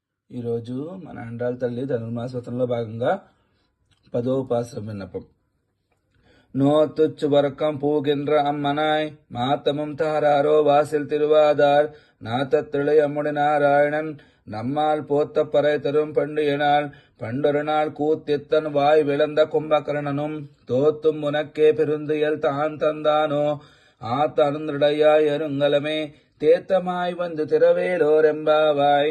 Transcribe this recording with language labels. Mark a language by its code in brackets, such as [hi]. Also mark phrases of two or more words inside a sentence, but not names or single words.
[te] ఈరోజు మన అండాల తల్లి ధనుర్మాస వ్రతంలో భాగంగా 10వ ఉపాసన విన్నపం. [ta] நோத்துச்சு வரக்கம் பூகின்ற அம்மனாய் மாத்தமும் தாராரோ வாசில் திருவாதார் நாத்தத்திளை அம்முடி நாராயணன் நம்மால் போத்த பறை தரும் பண்டியனால் பண்டொரு நாள் கூத்தித்தன் வாய் விளந்த கும்பகர்ணனும் தோத்தும் உனக்கே பெருந்துயல் தான் தந்தானோ ஆத்த அருந்திடையாய் அருங்கலமே தேத்தமாய் வந்து திரவேலோரெம்பாவாய்.